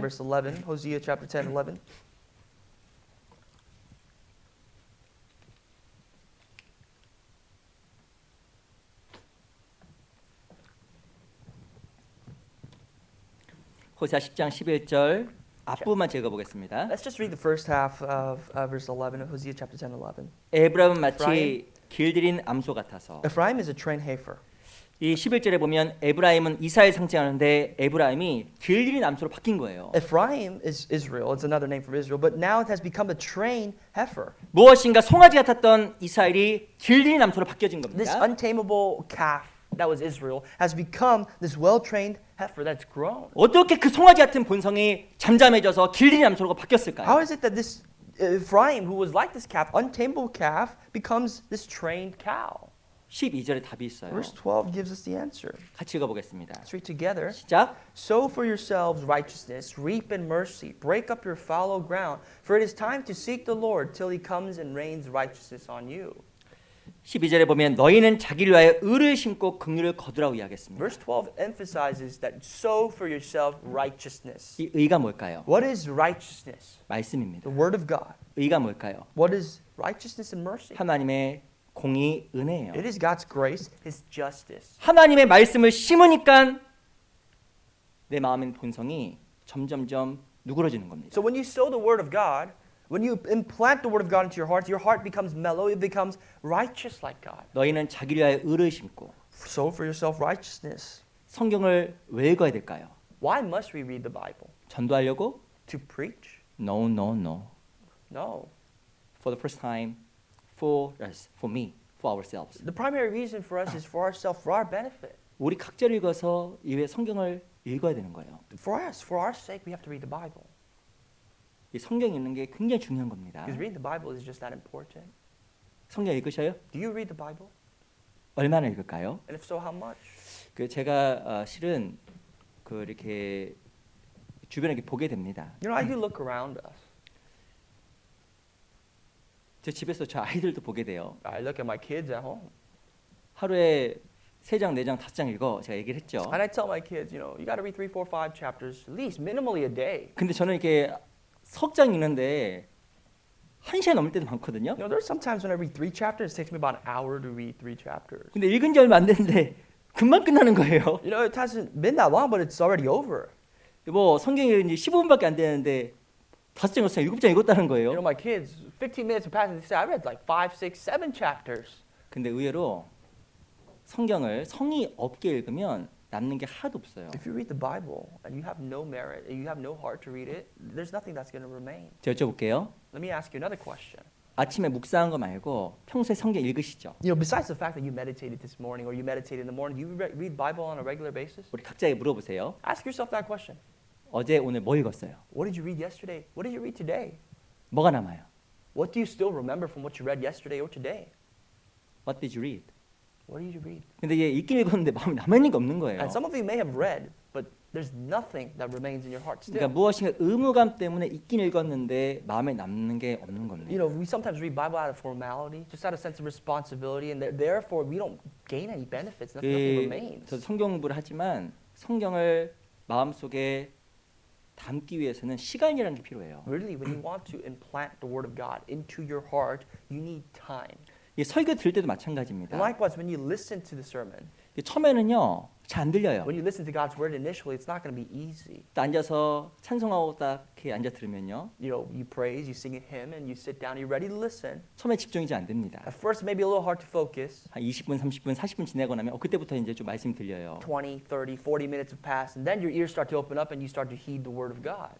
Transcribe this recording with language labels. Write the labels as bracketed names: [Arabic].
[English] Verse 11, Hosea chapter 10, 11. [Korean] 호세아 10장 11절 앞부분만 읽어보겠습니다. [English] Let's just read the first half of verse 11 of Hosea chapter 10, 11. [Korean] 에브라임은 마치 길들인 암소 같아서. [English] Ephraim is a trained heifer. [Korean] 이 11절에 보면 에브라임은 이사를 상징하는데 에브라임이 길들인 암소로 바뀐 거예요. [English] Ephraim is Israel. It's another name for Israel. But now it has become a trained heifer. [Korean] 무엇인가 송아지 같았던 이스라엘이 길들인 암소로 바뀌어진 [English] This [Korean] 겁니다. [English] untamable calf that was Israel has become this well-trained heifer that's grown. [Korean] 어떻게 그 송아지 같은 본성이 잠잠해져서 길들인 암소로 바뀌었을까요? [English] How is it that this Ephraim, who was like this calf, untamable calf, becomes this trained cow? [Korean] 12절에 답이 있어요. [English] Verse 12 gives us the answer. [Korean] 같이 읽어보겠습니다. [English] Let's read together. [Korean] 시작. [English] Sow for yourselves righteousness, reap in mercy, break up your fallow ground, for it is time to seek the Lord till he comes and rains righteousness on you. [Korean] 12절에 보면 너희는 자기를 위하여 의를 심고 긍휼을 거두라고 이야기했습니다. [English] Verse 12 emphasizes that sow for yourself righteousness. [Korean] 이 의가 뭘까요? [English] What is righteousness? [Korean] 말씀입니다. [English] The word of God. [Korean] 의가 뭘까요? [English] What is righteousness and mercy? [Korean] 하나님의 공의, 은혜예요. [English] It is God's grace, his justice. [Korean] 하나님의 말씀을 심으니까 내 마음의 본성이 점점점 누그러지는 겁니다. [English] So when you sow the word of God, when you implant the word of God into your heart becomes mellow, it becomes righteous like God. [Korean] 너희는 자기를 위하여 의를 심고 [English] Sow for yourself righteousness. [Korean] 성경을 왜 읽어야 될까요? [English] Why must we read the Bible? [Korean] 전도하려고? [English] To preach? No, no, no. No. For the first time, for us, for me, for ourselves. The primary reason for us is for ourselves, for our benefit. [Korean] 우리 각자를 읽어서 이 성경을 읽어야 되는 거예요. [English] For us, for our sake, we have to read the Bible. [Korean] 이 성경 읽는 게 굉장히 중요한 겁니다. [English] Because reading the Bible is just that important. [Korean] 성경 읽으셔요? [English] Do you read the Bible? [Korean] 얼마나 읽을까요? [English] And if so, how much? [Korean] 그 제가 실은 그 이렇게 주변에 이렇게 보게 됩니다. [English] You know, I do look around us. [Korean] 제 집에서 저 아이들도 보게 돼요. [English] I look at my kids at home. [Korean] 하루에 3장, 4장, 5장 읽어 제가 얘기를 했죠. [English] And I tell my kids, you know, you got to read 3, 4, 5 chapters, at least minimally a day. [Korean] 근데 저는 이렇게 석장 읽는데 1시간 넘을 때도 많거든요. [English] You know, there's sometimes when I read 3 chapters, it takes me about an hour to read 3 chapters. [Korean] 근데 읽은 지 얼마 안 됐는데 금방 끝나는 거예요. [English] You know, it hasn't been that long, but it's already over. [Korean] 뭐 성경이 이제 15분밖에 안 되는데 5장 읽었어요. 7장 읽었다는 거예요. [English] You know, my kids, 15 minutes have passed, and they say, I read like 5, 6, 7 chapters. [Korean] 근데 의외로 성경을 성의 없게 읽으면 남는 게 하나도 없어요. [English] If you read the Bible and you have no merit, and you have no heart to read it, there's nothing that's going to remain. [Korean] 제가 여쭤볼게요. [English] Let me ask you another question. [Korean] 아침에 묵상한 거 말고 평소에 성경 읽으시죠? [English] You know, besides the fact that you meditated this morning or you meditate in the morning, do you read Bible on a regular basis? [Korean] 우리 각자에게 물어보세요. [English] Ask yourself that question. [Korean] 어제 오늘 뭐 읽었어요? [English] What did you read yesterday? What did you read today? [Korean] 뭐가 남아요? [English] What do you still remember from what you read yesterday or today? What did you read? What did you read? [Korean] 근데 얘 읽긴 읽었는데 마음에 남아있는 게 없는 거예요. [English] And some of you may have read, but there's nothing that remains in your heart still. [Korean] 그러니까 무엇인가 의무감 때문에 읽긴 읽었는데 마음에 남는 게 없는 겁니다. [English] You know, we sometimes read Bible out of formality, just out of sense of responsibility, and therefore we don't gain any benefits. Nothing remains. [Korean] 저도 성경 공부를 하지만 성경을 마음속에 담기 위해서는 시간이라는 게 필요해요. [English] Really, when you want to implant the Word of God into your heart, you need time. [Korean] 이 설교 들을 때도 [English] And [Korean] 마찬가지입니다. [English] likewise, when you listen to the sermon, [Korean] 처음에는요 잘 안 들려요. [English] when you listen to God's Word initially, it's not going to be easy. [Korean] 딱 앉아서 찬송하고 딱 이렇게 앉아 들으면요 [English] You know, you praise, you sing a hymn, and you sit down, you're ready to listen. [Korean] 처음에 집중이 잘 안 됩니다. [English] At first, it may be a little hard to focus. [Korean] 한 20분, 30분, 40분 지나고 나면 그때부터 이제 좀 말씀이 들려요. [English] 20, 30, 40 minutes have passed, and then your ears start to open up and you start to heed the Word of God.